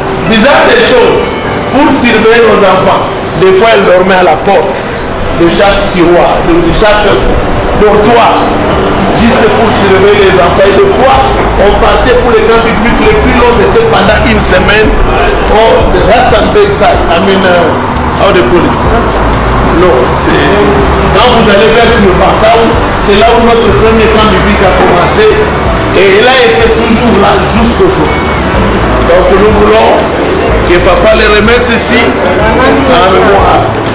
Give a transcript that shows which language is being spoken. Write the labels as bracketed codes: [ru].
[fr] Bizarre des choses, pour surveiller nos enfants. Des fois, elle dormait à la porte de chaque tiroir, de chaque dortoir, juste pour surveiller les enfants. Et des fois, on partait pour les camps bibliques les plus longs, c'était pendant une semaine. [en] Oh, the Rastenberg side, I mean, how the politics. [fr] Non, c'est... Quand vous allez vers le Bassau, c'est là où notre premier camp biblique a commencé. Et il a été toujours là jusqu'au jour. Donc nous voulons que papa les remette ici en mémoire.